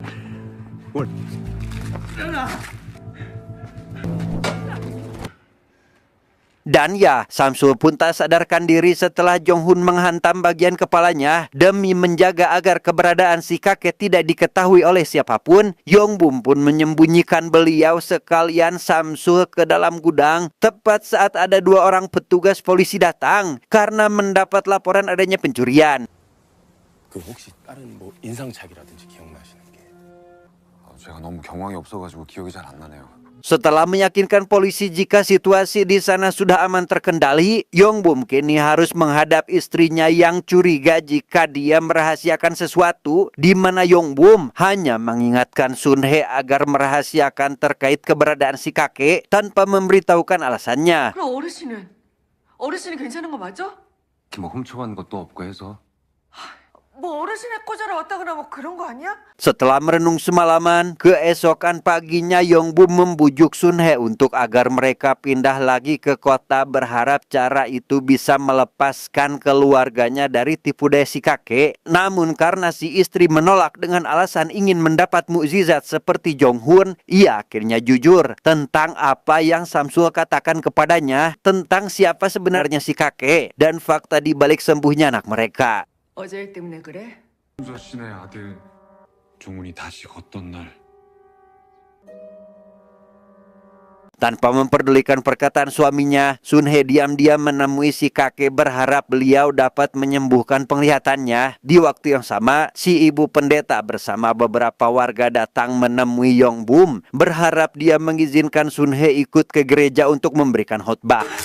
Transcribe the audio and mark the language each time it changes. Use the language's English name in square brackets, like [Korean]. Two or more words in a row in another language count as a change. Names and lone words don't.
[Indonesian] Dan ya, Samsul pun tak sadarkan diri setelah Jong-hun menghantam bagian kepalanya. Demi menjaga agar keberadaan si kakek tidak diketahui oleh siapapun, Yongbum pun menyembunyikan beliau sekalian Samsul ke dalam gudang. Tepat saat ada dua orang petugas polisi datang karena mendapat laporan adanya pencurian. [Korean] 그 혹시 다른 뭐 인상착이라든지 기억나시는 게? 제가 너무 경황이 없어가지고 기억이 잘 안 나네요. [Indonesian] Setelah meyakinkan polisi jika situasi di sana sudah aman terkendali, Yongbum kini harus menghadap istrinya yang curiga jika dia merahasiakan sesuatu, di mana Yongbum hanya mengingatkan Sunhae agar merahasiakan terkait keberadaan si kakek tanpa memberitahukan alasannya. [Korean] 그럼 어르신은 괜찮은 거 맞아? 뭐 훔쳐간 것도 없고 해서 뭐 어르신의 꽂아라 뭐 그런 거 아니야? [Indonesian] Setelah merenung semalaman, keesokan paginya Yongbum membujuk Sunhae untuk agar mereka pindah lagi ke kota, berharap cara itu bisa melepaskan keluarganya dari tipu daya si kakek. Namun karena si istri menolak dengan alasan ingin mendapat mukjizat seperti Jong-hun, ia akhirnya jujur tentang apa yang Samsul katakan kepadanya tentang siapa sebenarnya si kakek dan fakta di balik sembuhnya anak mereka. [Korean] 어제 일 때문에 그래? 순서 씨네 아들 종훈이 다시 걷던 날 [Indonesian] Tanpa memperdulikan perkataan suaminya, Sunhae diam-diam menemui si kakek berharap beliau dapat menyembuhkan penglihatannya. Di waktu yang sama, si ibu pendeta bersama beberapa warga datang menemui Yongbum, berharap dia mengizinkan Sunhae ikut ke gereja untuk memberikan khotbah.